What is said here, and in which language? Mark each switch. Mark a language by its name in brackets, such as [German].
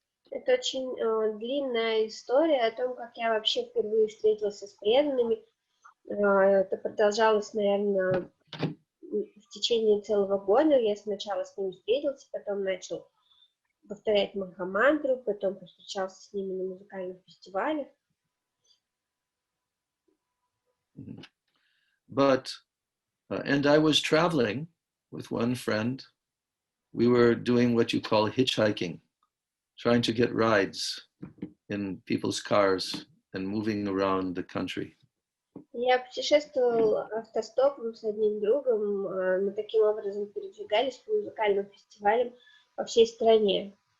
[Russian] Это очень длинная история о том, как я вообще впервые встретился с преданными. Это продолжалось, наверное, в течение целого года. Я сначала с ними встретился, потом начал повторять Махамантру, потом повстречался с ними на музыкальных фестивалях. [English] But, and I was traveling with one friend. We were doing what you call hitchhiking. trying to get rides in people's cars and moving around the country. [Russian] Я путешествовал автостопом с одним другом, мы таким образом передвигались по музыкальным фестивалям по всей стране.